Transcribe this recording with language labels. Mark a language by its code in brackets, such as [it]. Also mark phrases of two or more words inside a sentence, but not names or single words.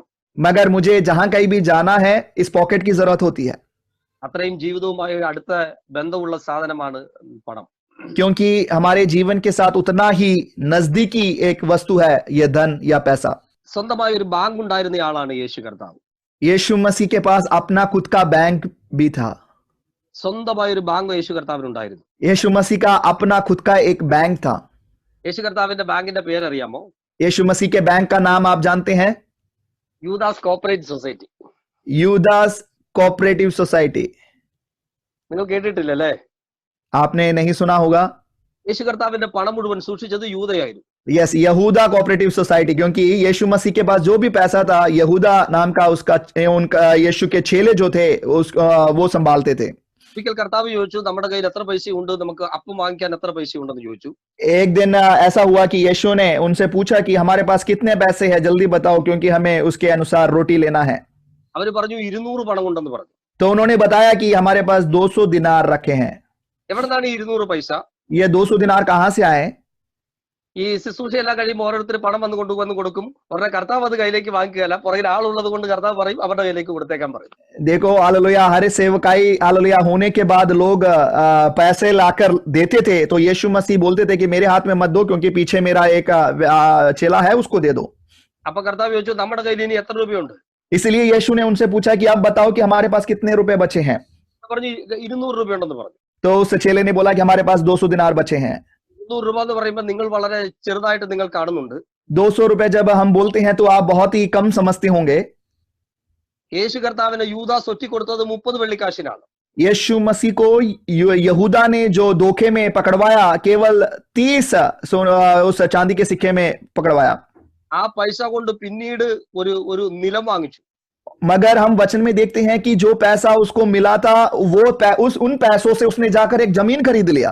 [hi] मगर मुझे जहां कहीं भी जाना है इस पॉकेट की जरूरत होती है. [ml] അത്രയും ജീവിതവുമായി അടുത്ത ബന്ധമുള്ള സാധനമാണ് പണം. [hi] क्योंकि हमारे जीवन के साथ उतना ही नजदीकी एक वस्तु है ये धन या पैसा. [ml] സ്വന്തമായ ഒരു ബാങ്ക് ഉണ്ടായിരുന്നയാളാണ് യേശു കർത്താവ്. [hi] यीशु मसीह के पास अपना खुद का बैंक भी था. [ml] സ്വന്തമായ ഒരു ബാങ്ക് യേശു കർത്താവിനുണ്ടായിരുന്നു. [hi] यीशु मसीह का अपना खुद का एक बैंक था. [ml] യേശു കർത്താവിന്റെ ബാങ്കിന്റെ പേരറിയാമോ? [hi] यीशु मसीह के बैंक का नाम आप जानते हैं? [ml] യൂദാസ് [en] cooperative society. [hi] यूदास [en] cooperative society. [ml] നിങ്ങൾ കേട്ടിട്ടില്ലല്ലേ? [hi] आपने नहीं सुना होगा. [ml] യേശു കർത്താവിന്റെ പണം മുഴുവൻ സൂക്ഷിച്ചത് യൂദയായിരുന്നു. [hi] यस, यहूदा [en] cooperative society, [hi] क्योंकि यीशु मसीह के पास जो भी पैसा था यहूदा नाम का उनका यीशु के चेले जो थे वो संभालते थे. [ml] ഒരിക്കൽ കർത്താവ് ചോദിച്ചു, നമ്മുടെ കയ്യിൽ എത്ര പൈസ ഉണ്ട്, നമുക്ക് അപ്പം വാങ്ങിക്കാൻ എത്ര പൈസ ഉണ്ടെന്ന് ചോദിച്ചു. [hi] एक दिन ऐसा हुआ कि यीशु ने उनसे पूछा कि हमारे पास कितने पैसे हैं, जल्दी बताओ क्योंकि हमें उसके अनुसार रोटी लेना है. [ml] അവര് പറഞ്ഞു 200 പണം ഉണ്ടെന്ന് പറഞ്ഞു. [hi] तो उन्होंने बताया कि हमारे पास 200 दिनार रखे हैं. [ml] എവിടെന്നാണ് ഈ 200 പൈസ? [hi] ये 200 दिनार कहाँ से आए? [ml] ഈ ശുശ്രൂഷയെല്ലാം കഴിയുമ്പോൾ ഓരോരുത്തർ പണം വന്ന് കൊടുക്കും. ഉടനെ കർത്താവ് അത് കയ്യിലേക്ക് വാങ്ങിക്കുകയല്ല, പുറകിൽ ആളുള്ളത് കൊണ്ട് കർത്താവ് പറയും അവരുടെ कइलेக்கு കൊടുത്തേക്കാൻ പറയും. [hi] देखो हालेलुया, हर सेवकाई हालेलुया होने के बाद लोग पैसे लाकर देते थे, तो यीशु मसीह बोलते थे कि मेरे हाथ में मत दो क्योंकि पीछे मेरा एक चेला है उसको दे दो. [ml] അപ്പൊ കർത്താവ് ചോദിച്ചു, നമ്മുടെ കയ്യിൽ ഇനി എത്ര രൂപയുണ്ട്? [hi] इसलिए यीशु ने उनसे पूछा कि आप बताओ कि हमारे पास कितने रुपए बचे हैं. [ml] പറഞ്ഞു 200 രൂപയുണ്ടെന്ന് പറഞ്ഞു. [hi] तो उस चेले ने बोला कि हमारे पास 200 दिनार बचे हैं. [ml] 200 രൂപ എന്ന് പറയുമ്പോൾ നിങ്ങൾ വളരെ ചെറുതായിട്ട് നിങ്ങൾ കാണുന്നുണ്ട്. [hi] 200 रुपए जब हम बोलते हैं तो आप बहुत ही कम समझते होंगे. [ml] യേശു കർത്താവിനെ യൂദാസ് ഒറ്റിക്കൊടുത്തത് 30 വെള്ളിക്കാശിനാണ്. [hi] यीशु मसीह को यहूदा ने जो धोखे में पकड़वाया केवल 30 उस चांदी के सिक्के में पकड़वाया. [ml] ആ പൈസ കൊണ്ട് പിന്നീട് ഒരു നിലം വാങ്ങിച്ചു. [hi] मगर हम वचन में देखते हैं कि जो पैसा उसको मिला था वो उन पैसों से उसने जाकर एक जमीन खरीद लिया.